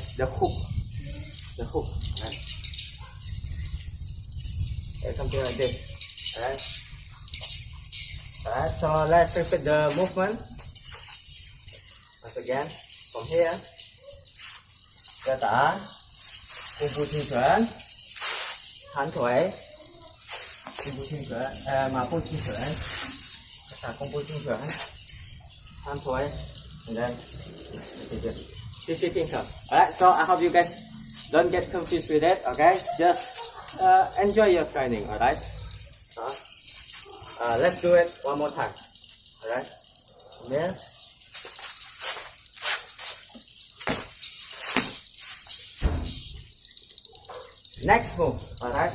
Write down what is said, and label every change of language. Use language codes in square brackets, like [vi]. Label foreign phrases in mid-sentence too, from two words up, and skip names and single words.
[en] The hook, right? Okay, something like this, alright? Alright, so let's repeat the movement. Once again, from here, Ge Ta, Kung Fu Chung Chuan, Tan Thuai, Kung Fu Chung Chuan, Ma Pu Chung Chuan, Ge Ta Kung Fu Chung Chuan, Tan Thuai, and then TC King. Alright, so I hope you guys don't get confused with it, okay? Just enjoy your training, alright? Let's do it one more time. Alright? There. Next move. Alright?